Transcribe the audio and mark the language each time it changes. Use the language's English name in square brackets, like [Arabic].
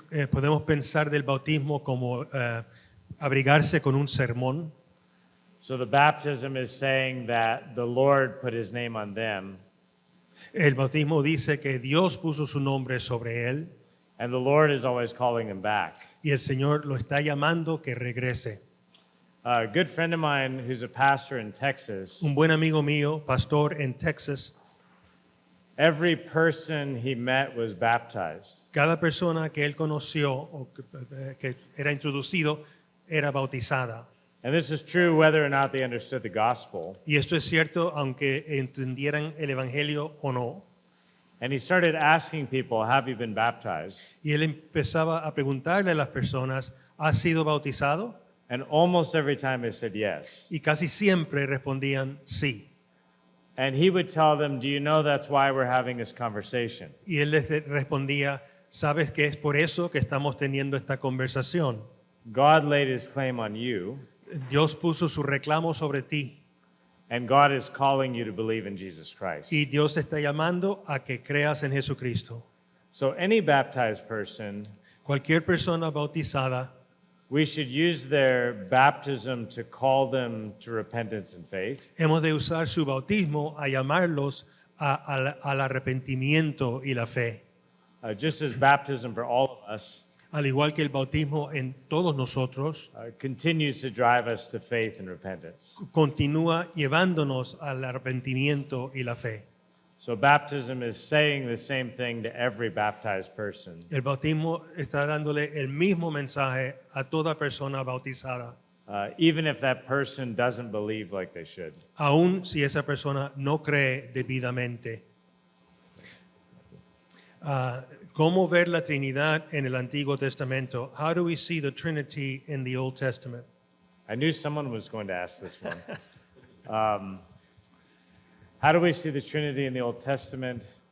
[Spanish] Podemos pensar del bautismo como abrigarse con un sermón. [English] So the baptism is saying that the Lord put his name on them, [Spanish] El bautismo dice que Dios puso su nombre sobre él [English] and the Lord is always calling him back. [Spanish] y el Señor lo está llamando que regrese. [English] A good friend of mine who's a pastor in Texas, [Spanish] Un buen amigo mío, pastor en Texas, [English] every person he met was baptized. [Spanish] cada persona que él conoció o que era introducido era bautizada. [English] And this is true whether or not they understood the gospel. [Spanish] Y esto es cierto aunque entendieran el evangelio o no. [English] And he started asking people, have you been baptized? [Spanish] Y él empezaba a preguntarle a las personas, ¿has sido bautizado? [English] And almost every time they said yes. [Spanish] Y casi siempre respondían sí. [English] And he would tell them, do you know that's why we're having this conversation? [Spanish] Y él les respondía, ¿sabes que es por eso que estamos teniendo esta conversación? [English] God laid his claim on you, [Spanish] Dios puso su reclamo sobre ti [English] and God is calling you to believe in Jesus Christ. [Spanish] y Dios te está llamando a que creas en Jesucristo. [English] So any baptized person, [Spanish] Cualquier persona bautizada, [English] we should use their baptism to call them to repentance and faith. [Spanish] hemos de usar su bautismo a llamarlos al arrepentimiento y la fe. [English] Just as baptism for all of us [Spanish] Al igual que el bautismo en todos nosotros, [English] continues to drive us to faith and repentance. [Spanish] continúa llevándonos al arrepentimiento y la fe. [English] So baptism is saying the same thing to every baptized person. [Spanish] El bautismo está dándole el mismo mensaje a toda persona bautizada, [English] Even if that person doesn't believe like they should. [Spanish] aun si esa persona no cree debidamente. ¿Cómo ver la Trinidad en el Antiguo Testamento? [English] How do we see the Trinity in the Old Testament? I knew someone was going to ask this one. How do we see the Trinity in the Old Testament?